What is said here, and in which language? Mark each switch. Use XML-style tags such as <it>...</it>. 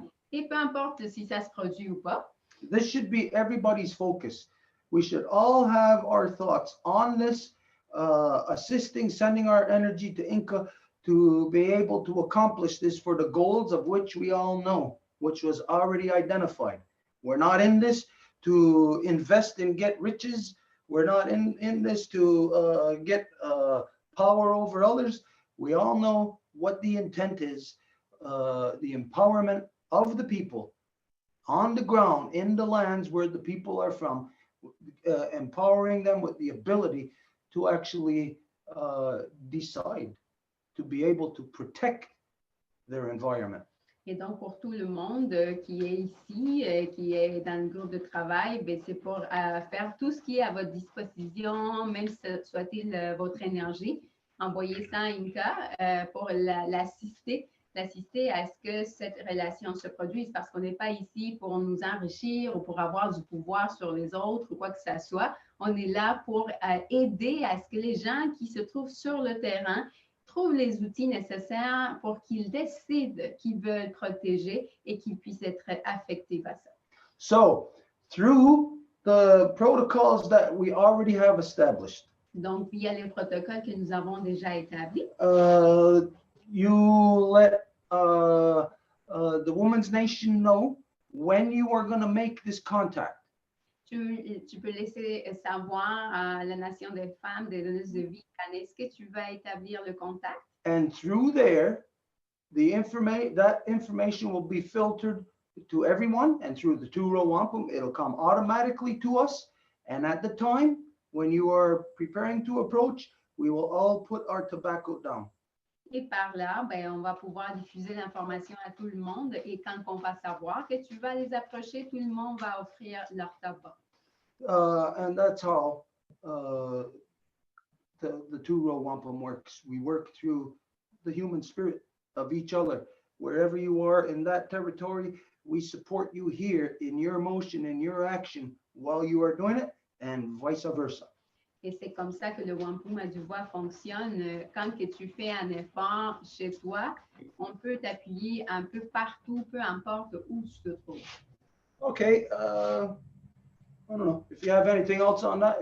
<fr>Et peu importe si ça se produit ou pas.</fr> <en>This should be everybody's focus. We should all have our thoughts on this. Assisting, sending our energy to Inca to be able to accomplish this for the goals of which we all know, which was already identified. We're not in this to invest and get riches. We're not in this to get power over others. We all know what the intent is, the empowerment of the people on the ground, in the lands where the people are from, empowering them with the ability to actually decide, to be able to protect their environment.</en> <fr>Et donc, pour tout le monde qui est ici, qui est dans le groupe de travail, c'est pour faire tout ce qui est à votre disposition, même si soit-il votre énergie. Envoyez ça à Inca pour l'assister à ce que cette relation se produise, parce qu'on n'est pas ici pour nous enrichir ou pour avoir du pouvoir sur les autres ou quoi que ce soit. On est là pour aider à ce que les gens qui se trouvent sur le terrain trouvent les outils nécessaires pour qu'ils décident qu'ils veulent protéger et qu'ils puissent être affectés par ça.</fr> <en>So, through the protocols that we already have established.</en> <fr>Donc, via les protocoles que nous avons déjà établis.</fr> <en>You let the Women's Nation know when you are going to make this contact.</en> <fr>Tu peux laisser savoir à la Nation des femmes, des donneuses de vie, quand est-ce que tu vas établir le contact.</fr> <en>And through there, that information will be filtered to everyone, and through the Row Wampum, it'll come automatically to us. And at the time, when you are preparing to approach, we will all put our tobacco down.</en> <fr>Et par là, on va pouvoir diffuser l'information à tout le monde. Et quand on va savoir que tu vas les approcher, tout le monde va offrir leur tabac.</fr> <en>And that's how the Row Wampum works. We work through the human spirit of each other. Wherever you are in that territory, we support you here in your motion and your action while you are doing it. and vice versa.</en> <fr>Et c'est comme ça que le wampum à Deux Voies fonctionne. Quand que tu fais un effort chez toi, on peut t'appuyer un peu partout, peu importe où tu te trouves.</fr> <en>Okay, I don't know if you have anything else on that.</en>